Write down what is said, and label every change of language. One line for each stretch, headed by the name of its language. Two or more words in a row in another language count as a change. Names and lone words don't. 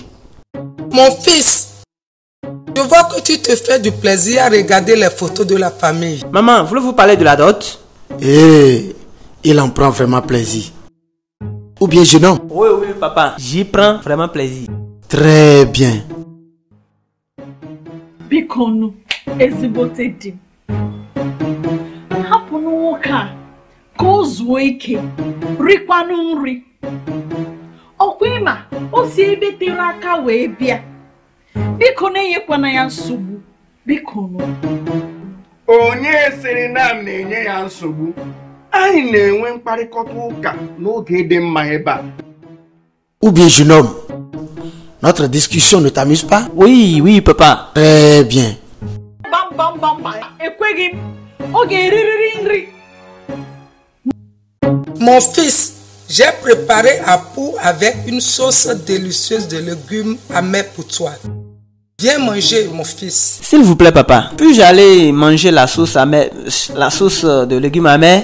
French: Mon fils, je vois que tu te fais du plaisir à regarder les photos de la famille. Maman, voulez-vous parler de la dot? Il en prend vraiment plaisir. Ou bien jeune homme? Oui, papa, j'y prends vraiment plaisir. Très bien.
Igbo: Bikonu, ezigbote di. Hapụ n'ụka ka o zuo ike rikwanụ nri. Ọkwa ịma o si ebe tere aka wee bịa. Biko na-enyekwana ya nsogbu. Bikonu. Onye siri na m na-enye ya nsogbu. Anyị na-enwe mkparịkọta ụka n'oge dị mma ebe a.
French: Ou bien jeune homme, notre discussion ne t'amuse pas? Oui, papa. Très bien.
Igbo: Ekweghị m. Ọ ga-eririri nri.
French: Mon fils, j'ai préparé un pot avec une sauce délicieuse de légumes amers pour toi. Viens manger, mon fils. S'il vous plaît, papa. Puis-je aller manger la sauce amère, la sauce de légumes amers?